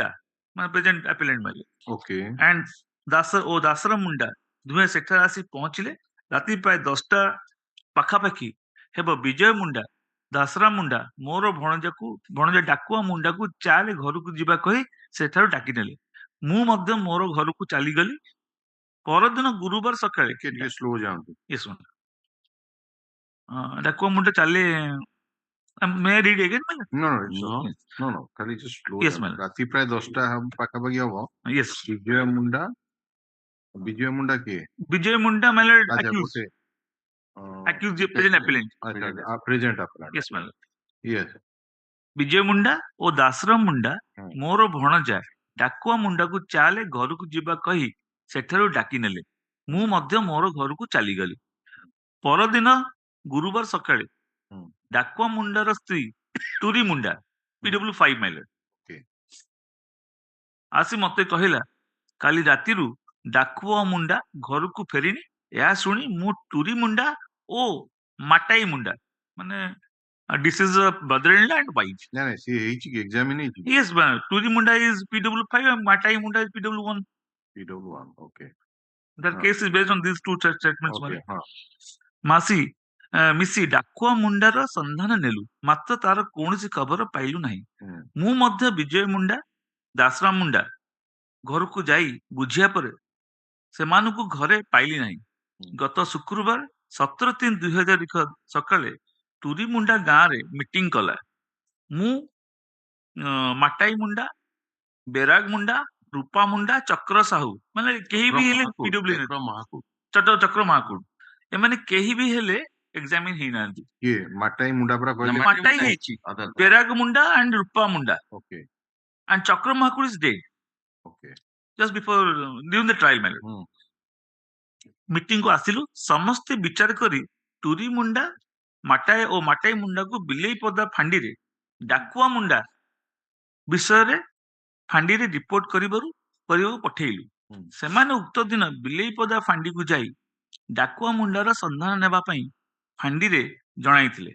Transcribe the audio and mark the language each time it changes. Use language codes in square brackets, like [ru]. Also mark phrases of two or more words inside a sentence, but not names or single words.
[or] ମାନେ [en] present appellant [or] ମାଇଲର and ଦାସର ମୁଣ୍ଡା ଦୁହେଁ ସେଠାରେ ଆସି ପହଞ୍ଚିଲେ ରାତି ପ୍ରାୟ 10ଟା ପାଖାପାଖି ହେବ ବିଜୟ ମୁଣ୍ଡା ଦାସରା ମୁଣ୍ଡା ମୋର ଭଣଜା ଡାକୁଆ ମୁଣ୍ଡାକୁ ଚାଲେ ଘରକୁ ଯିବା କହି ସେଠାରୁ ଡାକି ନେଲେ ମୁଁ ମଧ୍ୟ ମୋର ଘରକୁ ଚାଲିଗଲି ପରଦିନ ଗୁରୁବାର ସକାଳେ ଡାକୁଆ ମୁଣ୍ଡା ଚାଲେ [en] may I read again? No. Can you just slow down? [or] ରାତି ପ୍ରାୟ 10ଟା ପାଖାପାଖି ହବ ବିଜୟ ମୁଣ୍ଡା କିଏ ବିଜୟ ମୁଣ୍ଡା ମାନେ [en] accused present appellant. Present appellant. Yes, ma'am. Yes. ବିଜୟ ମୁଣ୍ଡା ଓ ଦାସରାମ ମୁଣ୍ଡା ମୋର ଭଣଜା ଡାକୁଆ ମୁଣ୍ଡାକୁ ଚାଲେ ଘରକୁ ଯିବା କହି ସେଠାରୁ ଡାକି ନେଲେ ମୁଁ ମଧ୍ୟ ମୋର ଘରକୁ ଚାଲିଗଲି ପରଦିନ ଗୁରୁବାର ସକାଳେ ଡାକୁଆ ମୁଣ୍ଡାର ସ୍ତ୍ରୀ ଟୁରି ମୁଣ୍ଡା PW5 ମାଇଲର ଆସି ମତେ କହିଲା କାଲି ରାତିରୁ ଡାକୁଆ ମୁଣ୍ଡା ଘରକୁ ଫେରିନି ଏହା ଶୁଣି ମୁଁ ଟୁରି ମୁଣ୍ଡା ଓ ମାଟାଇ ମୁଣ୍ଡା ମାନେ disease of brother-in-law and wife. See, examine it. Yes, ma'am. Turi Munda is PW5 and Matai Munda is PW1. PW1, okay. The case is based on these two statements. Okay. Masi, [or] ମିଶି ଡାକୁଆ ମୁଣ୍ଡାର ସନ୍ଧାନ ନେଲୁ, ମାତ୍ର ତାର କୌଣସି ଖବର ପାଇଲୁ ନାହିଁ। ମୁଁ ମଧ୍ୟ ବିଜୟ ମୁଣ୍ଡା, ଦାସରାମ ମୁଣ୍ଡା ଘରକୁ ଯାଇ ବୁଝିବା ପରେ ସେମାନଙ୍କୁ ଘରେ ପାଇଲି ନାହିଁ। ଗତ ଶୁକ୍ରବାର 17/3/2001 ସକାଳେ ତୁରିମୁଣ୍ଡା ଗାଁରେ ମିଟିଂ କଲା। ମୁଁ ମାଟାଇ ମୁଣ୍ଡା, ବେରାଗ ମୁଣ୍ଡା, ରୂପା ମୁଣ୍ଡା, ଚକ୍ର ସାହୁ, ମାନେ କେହି ବି ହେଲେ ଚକ୍ର ମହାକୁଡ, ଏମାନେ କେହି ବି ହେଲେ ଏକ୍ସାମିନ ହେଇନାହାନ୍ତି। କିଏ ମାଟାଇ ମୁଣ୍ଡା ପରା କହିଲେ? ମାଟାଇ ହେଇଛି, ବେରାଗ ମୁଣ୍ଡା ଆଣ୍ଡ ରୂପା ମୁଣ୍ଡା, ଓକେ [en] and Chakra Mahakur is dead ଓକେ just before during the trial matter. [or] ମିଟିଂ କୁ ଆସିଲୁ, ସମସ୍ତେ ବିଚାର କରି ତୁରି ମୁଣ୍ଡା, ମାଟାଇ ଓ ମାଟାଇ ମୁଣ୍ଡାକୁ ବିଲେଇ ପଦା ଫାଣ୍ଡିରେ ଡାକୁଆ ମୁଣ୍ଡା ବିଷୟରେ ଫାଣ୍ଡିରେ ରିପୋର୍ଟ କରିବାକୁ ପଠେଇଲୁ। ସେମାନେ ଉକ୍ତ ଦିନ ବିଲେଇ ପଦା ଫାଣ୍ଡିକୁ ଯାଇ ଡାକୁଆ ମୁଣ୍ଡାର ସନ୍ଧାନ ନେବା ପାଇଁ ଫାଣ୍ଡିରେ ଜଣାଇଥିଲେ।